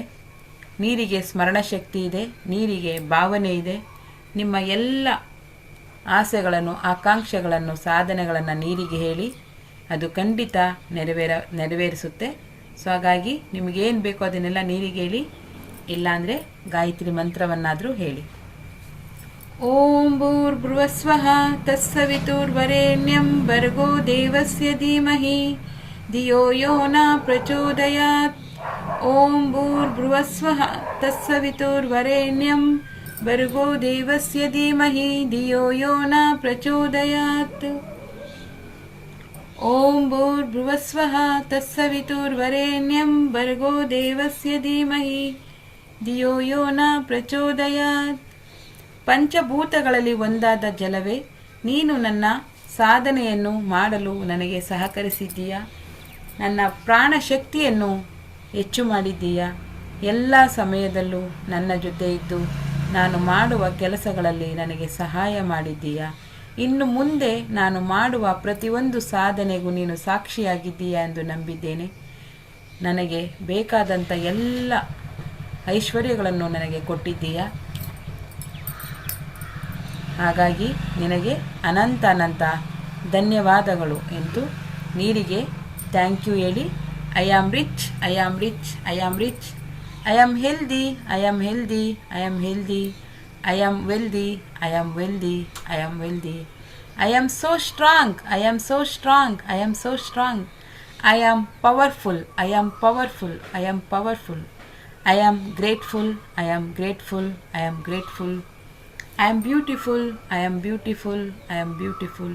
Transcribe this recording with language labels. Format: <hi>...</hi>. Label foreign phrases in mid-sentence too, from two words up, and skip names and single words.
<kn>ನೀರಿಗೆ ಸ್ಮರಣ ಶಕ್ತಿ ಇದೆ, ನೀರಿಗೆ ಭಾವನೆ ಇದೆ. ನಿಮ್ಮ ಎಲ್ಲ ಆಸೆಗಳನ್ನು, ಆಕಾಂಕ್ಷೆಗಳನ್ನು, ಸಾಧನೆಗಳನ್ನು ನೀರಿಗೆ ಹೇಳಿ, ಅದು ಖಂಡಿತ ನೆರವೇರಿಸುತ್ತೆ. ಸೊ ಹಾಗಾಗಿ ನಿಮಗೇನು ಬೇಕೋ ಅದನ್ನೆಲ್ಲ ನೀರಿಗೆ ಹೇಳಿ, ಇಲ್ಲಾಂದರೆ ಗಾಯತ್ರಿ ಮಂತ್ರವನ್ನಾದರೂ ಹೇಳಿ.</kn> <sa>ಓಂ ಭೂರ್ಭುವಸ್ವಃ ತತ್ಸವಿತುರ್ವರೆಣ್ಯಂ ಭರ್ಗೋ ದೇವಸ್ಯ ಧೀಮಹಿ ಧಿಯೋ ಯೋ ನ ಪ್ರಚೋದಯಾತ್. ಓಂ ಭೂರ್ಭುವಸ್ವಃ ತತ್ಸವಿತುರ್ವರೆಣ್ಯಂ ಭರ್ಗೋ ದೇವಸ್ಯ ಧೀಮಹಿ ಧಿಯೋ ಯೋ ನ ಪ್ರಚೋದಯಾತ್. ಓಂ ಭೂರ್ಭುವಸ್ವಃ ತತ್ಸವಿತುರ್ವರೆಣ್ಯಂ ಭರ್ಗೋ ದೇವಸ್ಯ ಧೀಮಹಿ ಧಿಯೋ ಯೋ ನ ಪ್ರಚೋದಯಾತ್.</sa> <kn>ಪಂಚಭೂತಗಳಲ್ಲಿ ಒಂದಾದ ಜಲವೇ, ನೀನು ನನ್ನ ಸಾಧನೆಯನ್ನು ಮಾಡಲು ನನಗೆ ಸಹಕರಿಸಿದ್ದೀಯಾ. ನನ್ನ ಪ್ರಾಣ ಶಕ್ತಿಯನ್ನು ಹೆಚ್ಚು ಮಾಡಿದ್ದೀಯಾ. ಎಲ್ಲ ಸಮಯದಲ್ಲೂ ನನ್ನ ಜೊತೆ ಇದ್ದು ನಾನು ಮಾಡುವ ಕೆಲಸಗಳಲ್ಲಿ ನನಗೆ ಸಹಾಯ ಮಾಡಿದ್ದೀಯಾ. ಇನ್ನು ಮುಂದೆ ನಾನು ಮಾಡುವ ಪ್ರತಿಯೊಂದು ಸಾಧನೆಗೂ ನೀನು ಸಾಕ್ಷಿಯಾಗಿದ್ದೀಯಾ ಎಂದು ನಂಬಿದ್ದೇನೆ. ನನಗೆ ಬೇಕಾದಂಥ ಎಲ್ಲ ಐಶ್ವರ್ಯಗಳನ್ನು ನನಗೆ ಕೊಟ್ಟಿದ್ದೀಯಾ. ಹಾಗಾಗಿ ನಿನಗೆ ಅನಂತ ಧನ್ಯವಾದಗಳು ಎಂದು ನೀರಿಗೆ</kn> <en>thank you</en> <kn>ಹೇಳಿ.</kn> <en>I am rich, I am rich, I am rich, I am healthy, I am healthy, I am healthy, I am wealthy, I am wealthy, I am wealthy, I am so strong, I am so strong, I am so strong, I am powerful, I am powerful, I am powerful, I am grateful, I am grateful, I am grateful, I am beautiful, I am beautiful, I am beautiful.</en>